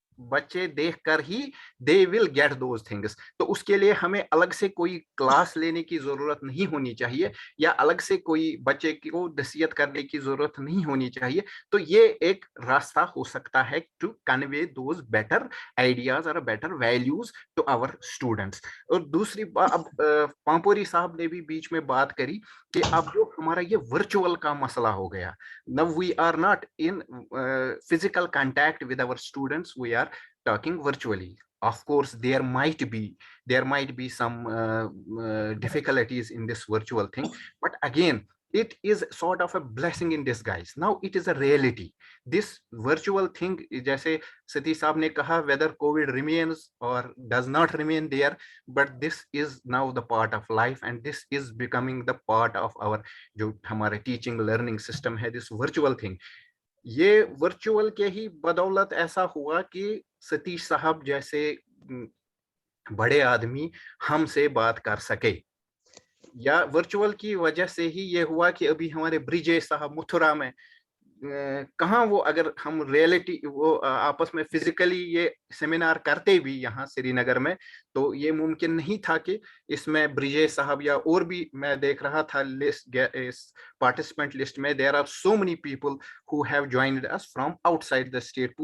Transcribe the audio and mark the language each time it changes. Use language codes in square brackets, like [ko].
[hi] बच्चे देखकर ही [en] they will get those things. [hi] तो उसके लिए हमें अलग से कोई क्लास लेने की जरूरत नहीं होनी चाहिए या अलग से कोई बच्चे को नसीहत करने की जरूरत नहीं होनी चाहिए. तो ये एक रास्ता हो सकता है [en] to convey those better ideas or better values to our students. [hi] और दूसरी बात, अब पांपोरी साहब ने भी बीच में बात करी कि अब जो हमारा ये वर्चुअल का मसला हो गया. [en] Now we are not in physical contact with our students, we are talking virtually. Of course, there might be some difficulties in this virtual thing, but again, it is sort of a blessing in disguise. Now it is a reality. This virtual thing, [hi] जैसे सतीश साहब ने कहा, [en] whether COVID remains or does not remain there, but this is now the part of life, and this is becoming the part of our [hi] जो हमारे [en] teaching learning system है, this virtual thing. [hi] ये virtual के ही बदौलत ऐसा हुआ कि सतीश साहब जैसे बड़े आदमी हमसे बात कर सके, या वर्चुअल की वजह से ही ये हुआ कि अभी हमारे ब्रिजेश साहब मथुरा में कहाँ वो, अगर हम रियलिटी वो आपस में फिजिकली ये सेमिनार करते भी यहाँ श्रीनगर में, तो ये मुमकिन नहीं था कि इसमें ब्रिजेश साहब या और भी, मैं देख रहा था लिस्ट, इस पार्टिसिपेंट लिस्ट में [en] There are so many people who have joined us from outside the state.